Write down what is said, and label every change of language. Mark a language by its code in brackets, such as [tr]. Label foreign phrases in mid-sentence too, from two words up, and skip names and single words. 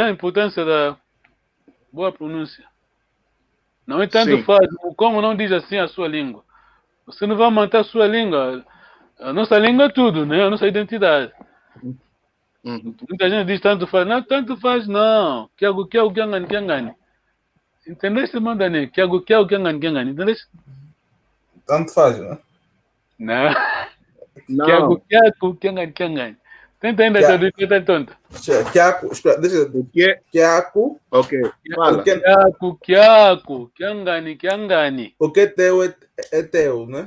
[pt] A importância da boa pronúncia. Não é tanto Sim. faz. Como não diz assim a sua língua. Você não vai manter a sua língua. A nossa língua é tudo, né? A nossa identidade. Muita gente diz tanto faz. Não, tanto faz não. [kmb] Kiago, kiangani. Entendeste, Mandani? Kiago, kiangani. Entendeste? [pt] Tanto faz, né? Não. Não. [kmb] Kiago, kiangani. [pt] Tenta ainda traduzir, tá tonto. Kiaco, espera, deixa eu... O quê? Kiaco. Ok. Fala. [kmb] Kiago, kiangani. [pt] Porque teu é teu, né?